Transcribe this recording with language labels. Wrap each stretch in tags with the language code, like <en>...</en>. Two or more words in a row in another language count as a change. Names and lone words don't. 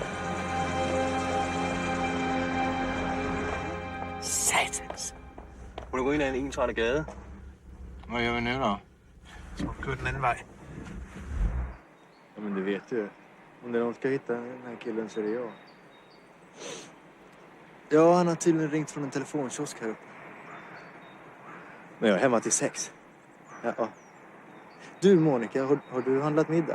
<da>Satans! What du gå ind ad en ensrettet gade.</da> <sv>Vad gör vi nu då?</sv> <da>Gå den anden vej.</da> <sv>Ja, men du vet ju. Om det är någon ska hitta den här killen så är det jag. Ja, han har tydligen ringt från en telefonkiosk här uppe. Men jag är hemma till 6. Ja. Du Monica, har du handlat middag?</sv>